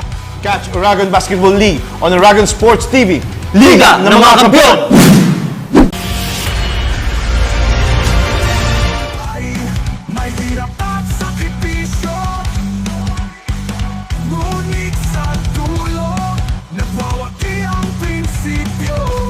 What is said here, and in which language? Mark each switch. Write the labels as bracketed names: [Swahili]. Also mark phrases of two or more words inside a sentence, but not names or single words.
[English] Catch Uragon Basketball League on Uragon Sports TV. [Filipino] Liga ng mga Kampiyon! May hirap at sakripisyo, ngunit sa dulo nagwawagi ang prinsipyo.